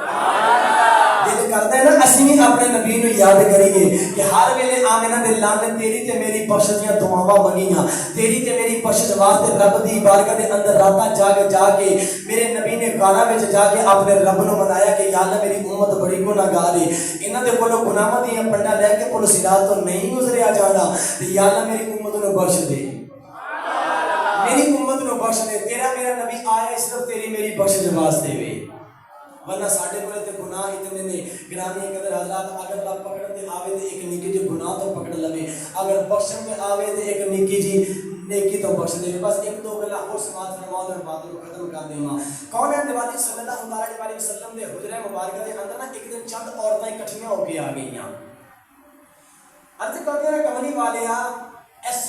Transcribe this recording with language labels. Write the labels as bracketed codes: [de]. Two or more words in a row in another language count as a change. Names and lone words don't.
[pa] دل کردا ہے نا اسیں بھی اپنے نبی نوں یاد کریے کہ ہر ویلے آمنہ دے لال تیری تے میری بخش دیاں دعاواں منگیاں، تیری تے میری بخش واسطے رب دی بارگاہ دے اندر راتاں جا کے میرے نبی نے غانا وچ جا کے اپنے رب نوں منایا کہ یا اللہ میری امت بڑی گناہگار ہے، انہاں دے کولوں گناہاں دیاں پنڈاں لے کے پل صراط تو نہیں گزریا جانا، تے یا اللہ میری امت نوں بخش دے، میری امت نوں بخش دے. تیرا میرا نبی آیا صرف تیری میری بخش واسطے وے، ورنہ ساڈے کو گناہ اتنے نے گرامی قدر حضرات. اگر رب پکڑ تے آوے تو اک نکی جی گناہ تو پکڑ لوے، اگر بخشن میں آوے تو اک نکی جی نیکی تو بخش دے. بس اک دو گلاں اور سماعت فرماؤ اور بات کو ختم کر دیواں. کون ہے نبی صلی اللہ علیہ وسلم دے حجرے مبارک دے اندر نا اک دن چند عورتاں اکٹھیاں ہو کے آ گئیاں. عرض کردے نے کملی والیا